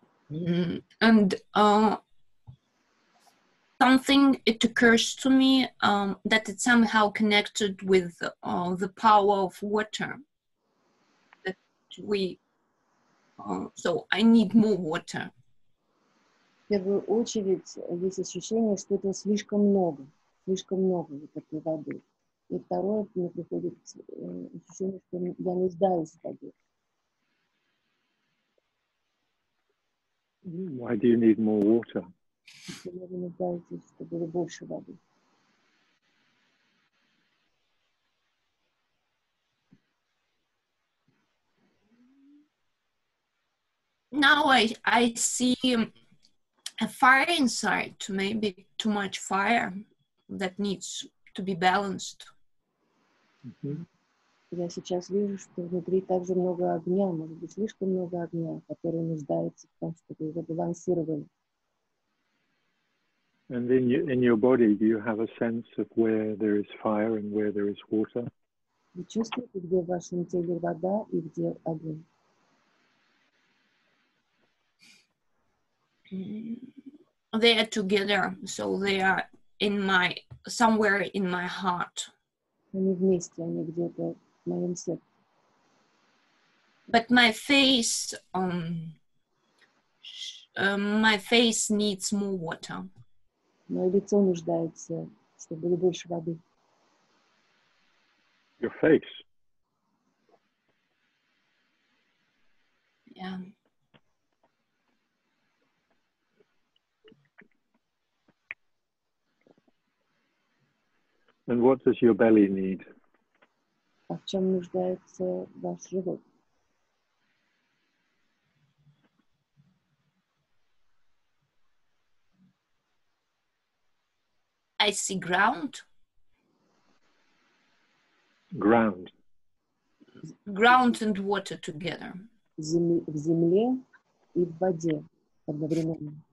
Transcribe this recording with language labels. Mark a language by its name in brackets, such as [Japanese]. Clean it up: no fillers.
[English] And something, it occurs to me that it's somehow connected with the power of water. That so I need more water. [Russian] В первую очередь есть ощущение, что это слишком много вот этой воды. И второе, мне приходит ощущение, что я нуждаюсь в воде. [English] Why do you need more water? [Russian] Почему вы нуждаетесь, чтобы было больше воды? [English] Now I see a fire inside, maybe too much fire that needs to be balanced. [Russian] Я сейчас вижу, что внутри также много огня, может быть, слишком много огня, который нуждается в том, чтобы его балансировали. [English] And in your body, do you have a sense of where there is fire and where there is water? [Russian] Вы чувствуете, где в вашем теле вода и где огонь? [English] They are together, so they are somewhere in my heart. [Russian] Они вместе, они где-то в моем сердце. [English] But my face needs more water. [Russian] Мое лицо нуждается, чтобы было больше воды. [English] Your face? Yeah. And what does your belly need? [Russian] А в чем нуждается ваш живот? [English] I see ground. Ground. Ground and water together. [Russian] В земле и в воде одновременно.